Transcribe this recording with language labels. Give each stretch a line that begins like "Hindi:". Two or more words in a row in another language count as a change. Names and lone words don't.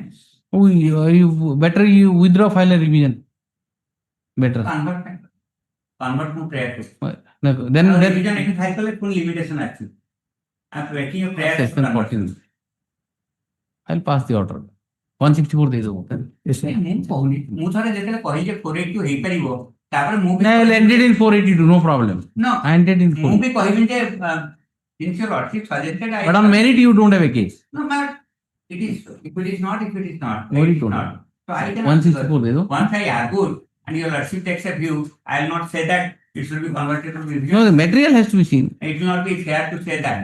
English: Oh, you better you withdraw file a revision. Better. Convert to prayer. Then revision I can file full limitation actually. After making a prayer. Section 14. I'll pass the order. 164 days ago.
Odia: ମୁଁ ଥରେ ଯେତେବେଳେ କହି ଯେ 482 ହେଇପାରିବ ତାପରେ ମୁଁ
English: I will end it in 482, no problem. No. I ended in 482.
Odia: ମୁଁ ବି କହିବି ଯେ
English: since your lordship suggested But on merit you don't have a case. No, but it is if it is not. No, it is not. So I can 164 days ago. Once I argued and your lordship takes a view, I will not say that it should be converted to revision. No, the material has to be seen. It will not be fair to say that.